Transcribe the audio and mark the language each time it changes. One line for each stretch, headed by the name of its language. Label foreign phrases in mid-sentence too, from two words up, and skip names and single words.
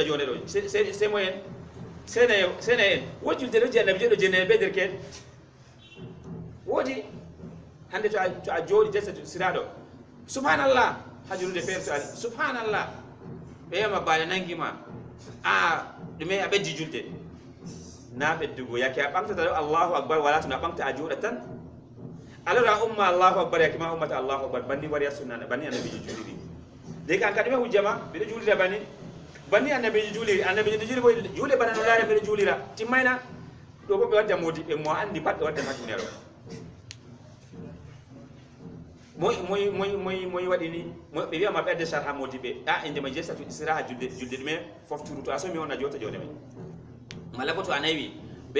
Fula: jone ɗo
French: c'est moyen
Fula: sena en woodi julde ɗo je annabi joɗo jenne ɓe derken woodi hande to a jooɗi desa siraɗo subhanallah ha julude feere to ali subhanallah ɓe wiyama baale nangima ɗume a ɓeddi julde na ɓeddugo yake a ɓamtata ɗo
Arabic: الله أكبر
Fula: wala to no a ɓamta a juuɗa tan alors a umma
Arabic: الله أكبر
Fula: yake ma ummata
Arabic: الله أكبر
Fula: banni wari a sunna banni annabiji juuliri de kan ka ɗume hujjama mbiɗo juulira banni annabiji juuliri annabiji juuli bo juule bana no laare mbiɗo juulira timmayna ɗo bo ɓe wadda modiɓe mo andi pat ɓe wadda ha duniyaro moy waɗi ni ɓe wiyama ɓedde sarha modiɓe indema jesatu siraha julde ɗume fofturu to a somi on a jota jone men malla bo to a naywi ɓe